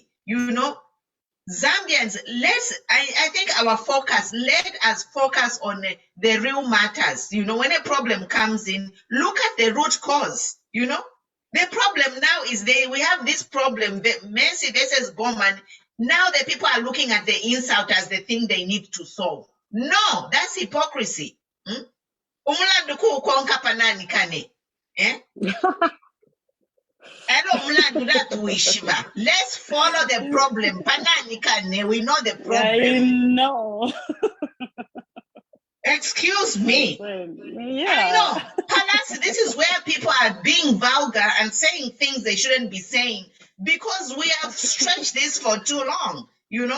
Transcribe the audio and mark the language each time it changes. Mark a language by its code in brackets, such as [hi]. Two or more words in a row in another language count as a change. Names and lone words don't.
[en] You know, Zambians, I think our focus, let us focus on the real matters. You know, when a problem comes in, look at the root cause, you know. The problem now is we have this problem, the Mercy versus Bowman. Now the people are looking at the insult as the thing they need to solve. No, that's hypocrisy. [bem] Umulandu kuukonka panani kane. [en] Let's follow the problem. [bem] Panani kane, [en] we know the problem. I know. Excuse me. Yeah. I know. Palas, this is where people are being vulgar and saying things they shouldn't be saying because we have stretched this for too long, you know?